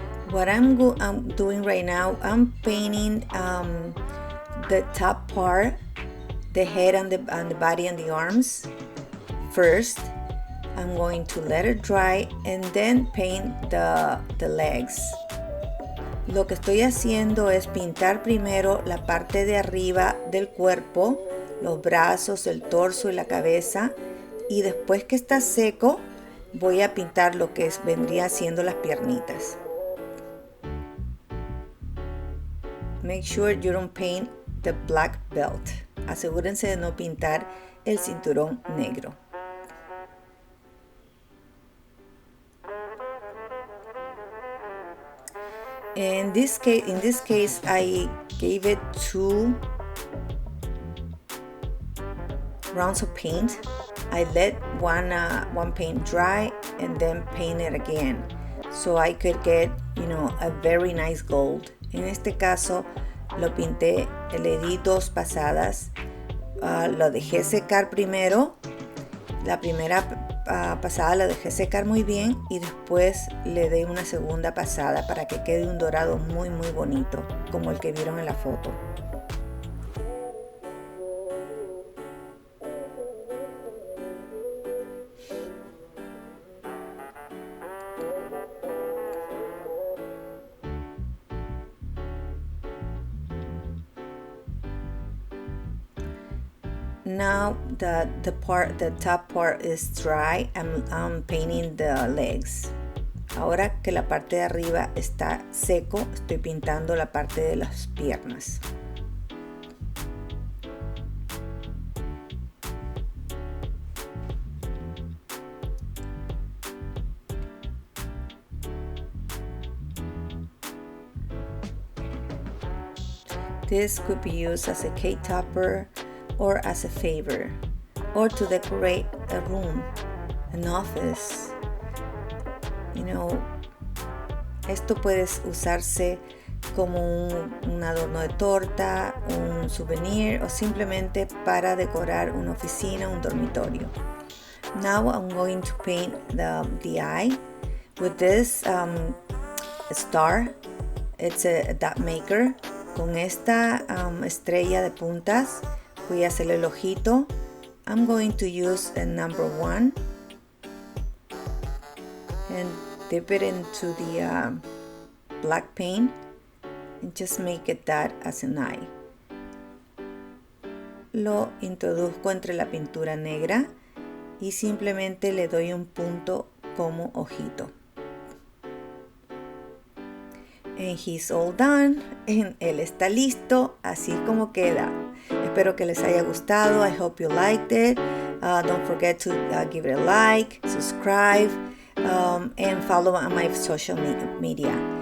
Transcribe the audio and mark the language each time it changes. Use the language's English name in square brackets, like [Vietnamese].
[English] What I'm doing right now, I'm painting the top part, the head and the body and the arms. First, I'm going to let it dry and then paint the legs. [Spanish] Lo que estoy haciendo es pintar primero la parte de arriba del cuerpo, los brazos, el torso y la cabeza. Y después que está seco, voy a pintar lo que vendría siendo las piernitas. [English] Make sure you don't paint the black belt. [Spanish] Asegúrense de no pintar el cinturón negro. [English] In this case, I gave it 2 rounds of paint. I let one paint dry and then paint it again, so I could get, a very nice gold. [Spanish] En este caso lo pinté, le di 2 pasadas. Lo dejé secar primero. La primera pasada la dejé secar muy bien y después le di una segunda pasada para que quede un dorado muy bonito, como el que vieron en la foto. [English] Now the top part is dry, I'm painting the legs. [Spanish] Ahora que la parte de arriba está seco, estoy pintando la parte de las piernas. [English] This could be used as a cake topper or as a favor, or to decorate a room, an office. [Spanish] Esto puede usarse como un adorno de torta, un souvenir o simplemente para decorar una oficina, un dormitorio. [English] Now I'm going to paint the eye with this star. It's a dot maker. [Spanish] Con esta estrella de puntas voy a hacer el ojito. [English] I'm going to use a number 1 and dip it into the black paint and just make it that as an eye. [Spanish] Lo introduzco entre la pintura negra y simplemente le doy un punto como ojito. And he's all done. Él está listo, así como queda. Espero que les haya gustado. [English] I hope you liked it. Don't forget to give it a like, subscribe, and follow on my social media.